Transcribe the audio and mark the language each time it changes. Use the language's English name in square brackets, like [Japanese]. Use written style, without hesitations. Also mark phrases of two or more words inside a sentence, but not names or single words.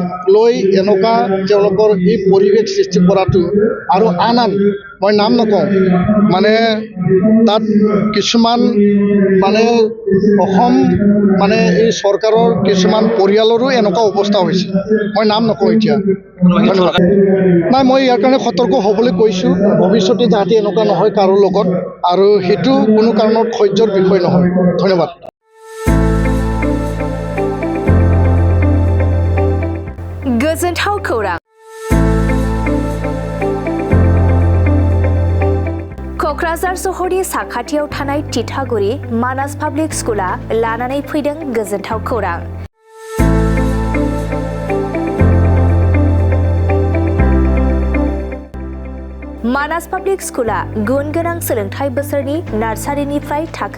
[Assamese] লৈ এনেকুৱা তেওঁলোকৰ এই পৰিৱেশ সৃষ্টি কৰাটো আৰু আন মই নাম নকওঁ মানে তাত কিছুমান মানে অসম মানে এই চৰকাৰৰ কিছুমান পৰিয়ালৰো এনেকুৱা অৱস্থা হৈছে মই নাম নকওঁ এতিয়া ধন্যবাদ নাই মই ইয়াৰ কাৰণে সতৰ্ক হ'বলৈ কৈছোঁ ভৱিষ্যতে যাতে এনেকুৱা নহয় কাৰো লগত আৰু সেইটো কোনো কাৰণত সহ্যৰ বিষয় নহয় ধন্যবাদ [Bodo] गोजोनथाव खौरां क'क्राझार सहरनि साखाथियाव थानाय तितागुरि मानास पाब्लिक स्कुला लानानै फैदों गोजोनथाव खौरां मानास पाब्लिक स्कुला गुन गोनां सोलोंथाइ बोसोरनि नार्सारिनिफ्राय थाखो